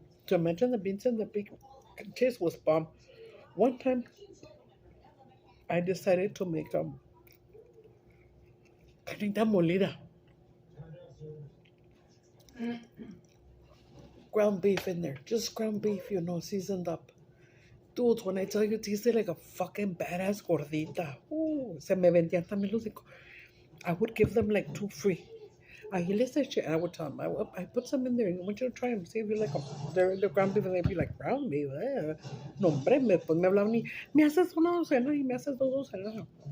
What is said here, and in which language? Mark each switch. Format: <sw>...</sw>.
<en>To imagine the beans and the big taste was bomb. One time, I decided to make carnita molida, ground beef in there, just ground beef, seasoned up. Dude, when I tell you, it tasted like a fucking badass gordita.</en> <es>Ooh, se me vendían también los hijos.</es> <en>I would give them like two free.</en> <es>Ahí les eché,</es> <en>and I would tell them, I put some in there. I want you to try them, see if you like them. They're ground beef, and they'd be like, ground beef, eh.</en> <es>No, hombre, pues me hablaban y me haces una docena y me haces dos docenas.</es>